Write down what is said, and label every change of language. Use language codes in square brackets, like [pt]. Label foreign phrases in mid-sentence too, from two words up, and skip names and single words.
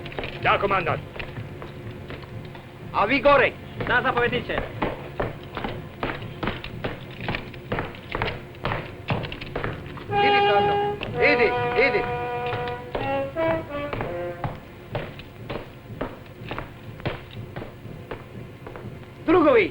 [sr] Da, comandante. [it] A vigore. [sr] Da, zapovedniče. Idi, Carlo. Idi. Drugovi.